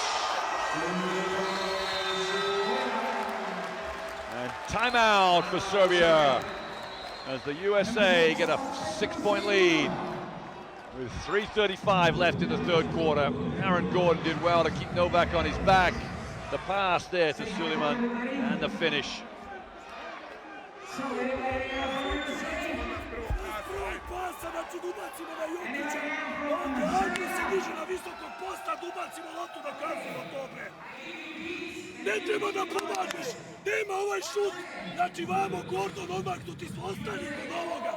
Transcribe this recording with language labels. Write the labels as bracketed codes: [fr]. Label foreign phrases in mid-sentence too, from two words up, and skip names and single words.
[en] And timeout for Serbia as the USA get a 6-point lead with 3:35 left in the 3rd quarter. Aaron Gordon did well to keep Novak on his back. The pass there to Suleiman and the finish. [sr] Ne treba da pomažeš, nema ovaj šut, znači vamo Gordon odmaknuti su ostali kod ovoga.